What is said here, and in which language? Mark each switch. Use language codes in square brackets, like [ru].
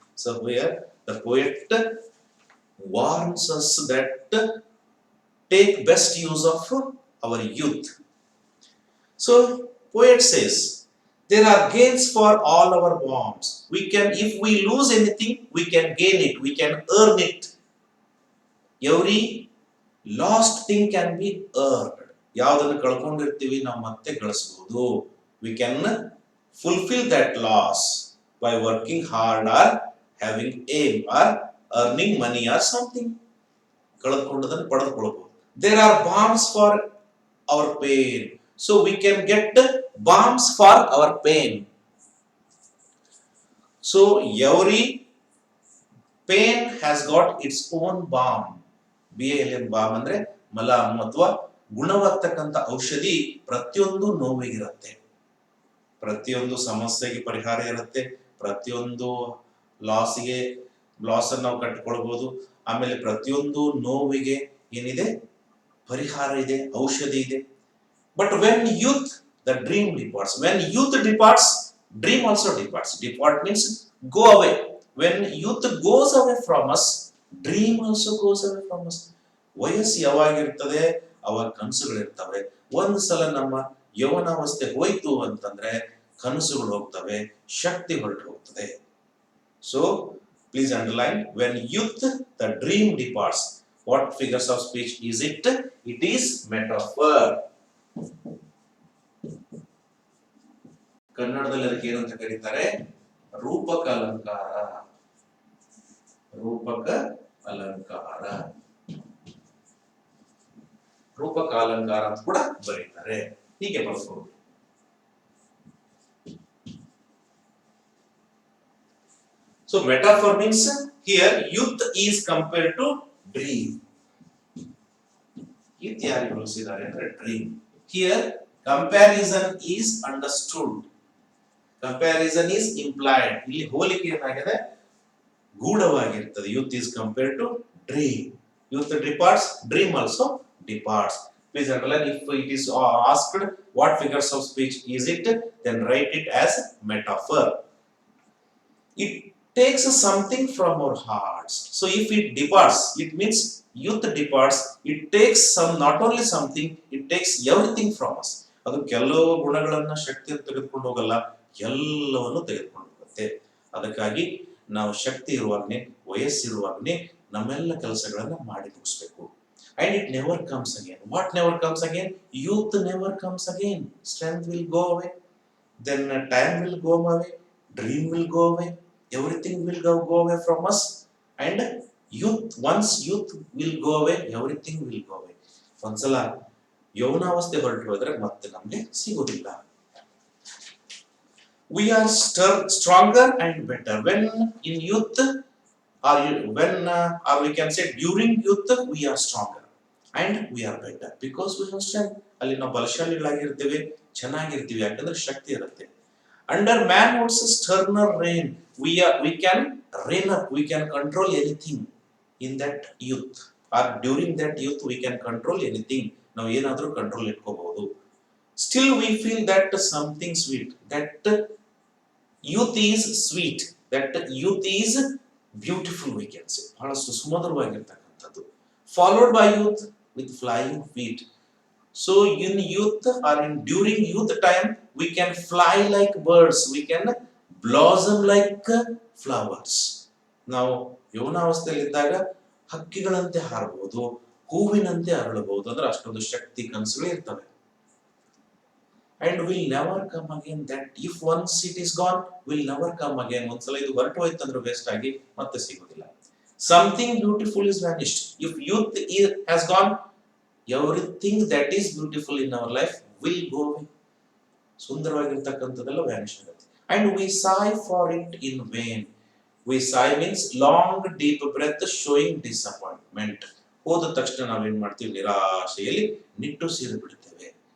[en] So here the poet warns us that take best use of our youth. So poet says there are gains for all our warms. We can, if we lose anything, we can gain it, we can earn it. Every lost thing can be earned. [kn] ಯಾವುದನ್ನು ಕಳ್ಕೊಂಡಿರ್ತೀವಿ ನಾವು ಮತ್ತೆ ಗಳಿಸಬಹುದು. [en] We can fulfill that loss by working hard or having aim or earning money or something. [kn] ಕಳೆದುಕೊಂಡದನ್ನು ಪಡೆದುಕೊಳ್ಳಬಹುದು. [en] There are balms for our pain. So we can get balms for our pain. So every pain has got its own balm. [kn] BALM balm ಅಂದ್ರೆ ಮಲಾಮ್ ಅಥವಾ ಗುಣವಾಗ್ತಕ್ಕಂಥ ಔಷಧಿ ಪ್ರತಿಯೊಂದು ನೋವಿಗಿರುತ್ತೆ, ಪ್ರತಿಯೊಂದು ಸಮಸ್ಯೆಗೆ ಪರಿಹಾರ ಇರುತ್ತೆ, ಪ್ರತಿಯೊಂದು ಲಾಸ್ ಅನ್ನು ನಾವು ಕಟ್ಟಿಕೊಳ್ಬಹುದು. ಆಮೇಲೆ ಪ್ರತಿಯೊಂದು ನೋವಿಗೆ ಏನಿದೆ, ಪರಿಹಾರ ಇದೆ, ಔಷಧಿ ಇದೆ. [en] But when youth, the dream departs. When youth departs, dream also departs. Depart means go away. When youth goes away from us, dream also goes away from us. [kn] ವಯಸ್ಸು ಯಾವಾಗಿರ್ತದೆ ಅವಾಗ ಕನಸುಗಳಿರ್ತವೆ. ಒಂದು ಸಲ ನಮ್ಮ ಯೌವನಾವಸ್ಥೆ ಹೋಯ್ತು ಅಂತಂದ್ರೆ ಕನಸುಗಳು ಹೋಗ್ತವೆ, ಶಕ್ತಿ ಹೊರಟು ಹೋಗ್ತದೆ. [en] So please underline, when youth, the dream departs. What figures of speech is it? It is metaphor. [kn] ಕನ್ನಡದಲ್ಲಿ ಅದಕ್ಕೆ ಏನಂತ ಕರೀತಾರೆ? ರೂಪಕ ಅಲಂಕಾರ. ರೂಪಕ ಅಲಂಕಾರ, ರೂಪಕ ಅಲಂಕಾರ ಅಂತ ಕೂಡ ಬರೀತಾರೆ. ಹೀಗೆ ಬರ್ಬೋದು. [en] So metaphor means here youth is compared to dream. [kn] Youth ಯಾರಿಗೆ ಹೋಲಿಸಿದ್ದಾರೆ ಅಂದ್ರೆ dream. [en] Here comparison is understood. Comparison is implied. [kn] ಇಲ್ಲಿ ಹೋಲಿಕೆ ಏನಾಗಿದೆ? ಗೂಢವಾಗಿರ್ತದೆ. [en] Youth is compared to dream. Youth departs, dream also departs. Please underline, if it is asked what figures of speech is it, then write it as metaphor. It takes something from our hearts. So if it departs, it means youth departs. It takes some, not only something, it takes everything from us. [kn] ಅದು ಕೆಲವು ಗುಣಗಳನ್ನ ಶಕ್ತಿಯನ್ನು ತೆಗೆದುಕೊಂಡು ಹೋಗಲ್ಲ, ಎಲ್ಲವನ್ನು ತೆಗೆದುಕೊಂಡು ಹೋಗುತ್ತೆ. ಅದಕ್ಕಾಗಿ ನಾವು ಶಕ್ತಿ ಇರುವಾಗನೇ, ವಯಸ್ಸಿರುವಾಗನೇ ನಮ್ಮೆಲ್ಲ ಕೆಲಸಗಳನ್ನ ಮಾಡಿ ಮುಗಿಸ್ಬೇಕು. [en] And it never comes again. What never comes again? Youth never comes again. Strength will go away. Then time will go away. Dream will go away. Everything will go away from us. And once youth will go away, everything will go away. [kn] ಒಂದ್ಸಲ ಯೌವನಾವಸ್ಥೆ ಹೊರಟು ಹೋದ್ರೆ ಮತ್ತೆ ನಮ್ಗೆ ಸಿಗೋದಿಲ್ಲ. [en] We are stronger and better when in youth, or we can say during youth we are stronger and we are better because we have strength. [kn] ಅಲ್ಲಿ ನಾವು ಬಲಶಾಲಿಗಳಾಗಿರ್ತೀವಿ, ಚೆನ್ನಾಗಿರ್ತೀವಿ, ಯಾಕಂದ್ರೆ ಶಕ್ತಿ ಇರುತ್ತೆ. [en] Under manhood's sterner reign, we can reign up, we can control anything in that youth. Or during that youth we can control anything. [kn] ನಾವು ಏನಾದರೂ control ಇಟ್ಕೋಬಹುದು. [en] Still we feel that something sweet, that youth is sweet, that youth is beautiful, we can say. [kn] ಬಹಳಷ್ಟು ಸುಮಧುರವಾಗಿರ್ತಕ್ಕಂಥದ್ದು. [en] Followed by youth with flying feet. So in youth or during youth time, we can fly like birds, we can blossom like flowers. [kn] ನಾವು ಯೌವನಾವಸ್ಥೆಯಲ್ಲಿದ್ದಾಗ ಹಕ್ಕಿಗಳಂತೆ ಹಾರಬಹುದು, ಹೂವಿನಂತೆ ಅರಳಬಹುದು, ಅಂದ್ರೆ ಅಷ್ಟೊಂದು ಶಕ್ತಿ ಕನಸುಗಳು ಇರ್ತವೆ. [en] And will never come again. That if once it is gone, will never come again. [kn] ಒಂದ್ಸಲ ಇದು ಹೊರಟು ಹೋಯ್ತಂದ್ರೆ waste ಆಗಿ ಮತ್ತೆ ಸಿಗೋದಿಲ್ಲ. [en] Something beautiful is vanished. If youth has gone, everything that is beautiful in our life will go away. [kn] ಸುಂದರವಾಗಿರ್ತಕ್ಕಂಥದ್ದೆಲ್ಲ vanish ಆಗುತ್ತೆ. [en] And we sigh for it in vain. We sigh means long deep breath showing disappointment. [kn] ಹೋದ ತಕ್ಷಣ ನಾವೇನ್ ಮಾಡ್ತೀವಿ, ನಿರಾಶೆಯಲ್ಲಿ ನಿಟ್ಟುಸಿರು ಬಿಡ್ತೇವೆ.